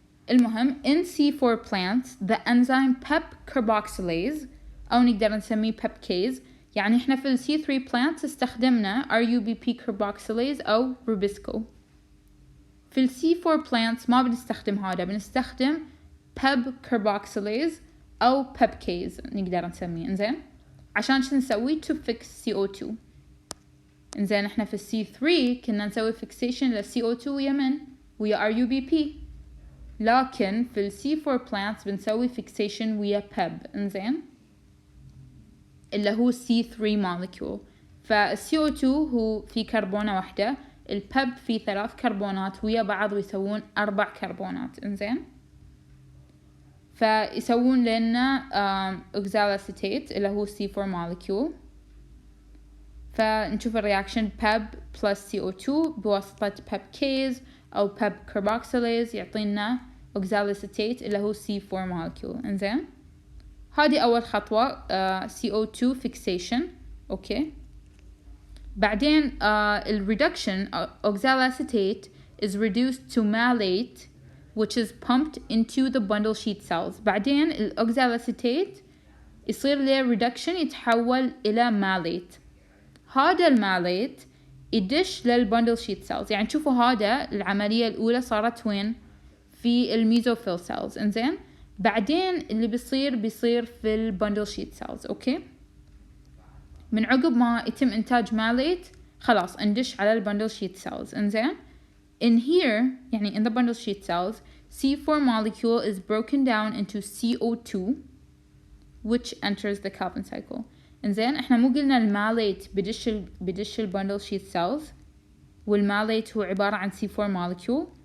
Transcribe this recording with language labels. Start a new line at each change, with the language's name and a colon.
English: المهم in C4 plants the enzyme PEP carboxylase
Arabic: أو نقدر نسميه
English: PEPcase.
Arabic: يعني إحنا في ال C3 plants استخدمنا RUBP carboxylase أو Rubisco. في ال C4 plants ما بنستخدم هذا، بنستخدم PEP carboxylase أو PEPcase نقدر نسميه. إنزين عشان شو نسوي
English: to fix CO2.
Arabic: إنزين إحنا في C3 كنا نسوي fixation لل CO2 ويا RUBP، لكن في ال C4 plants بنسوي fixation ويا PEB. إنزين اللي هو C3 molecule. فال CO2 هو في كربونة واحدة، ال PEB في 3 كربونات ويا بعض ويسوون 4 كربونات. إنزين فيسوون لنا oxaloacetate اللي هو C4 molecule. فنشوف الرياكشن PEB plus CO2 بواسطة PEPcase أو PEP carboxylase يعطينا oxaloacetate اللي هو C4 molecule. إنزين هذه أول خطوة CO2 fixation. أوكي. بعدين ال
English: reduction oxaloacetate is reduced to malate which is pumped into the bundle sheet cells.
Arabic: بعدين ال oxaloacetate يصير له reduction يتحول إلى malate. هذا الماليت يدش للبندل شيت سيلز. يعني شوفوا هذا العملية الأولى صارت وين؟ في الميزوفيل سيلز. إنزين بعدين اللي بيصير في البندل شيت سيلز. أوكي. من عقب ما يتم إنتاج ماليت خلاص ندش على البندل شيت سيلز.
English: إنزين in here يعني in the bundle sheet cells C4 molecule is broken down into CO2 which enters the Calvin cycle.
Arabic: إنزين إحنا مو قلنا الماليت بدش البندل شيت سيلز، والماليت هو عبارة عن C4 molecule.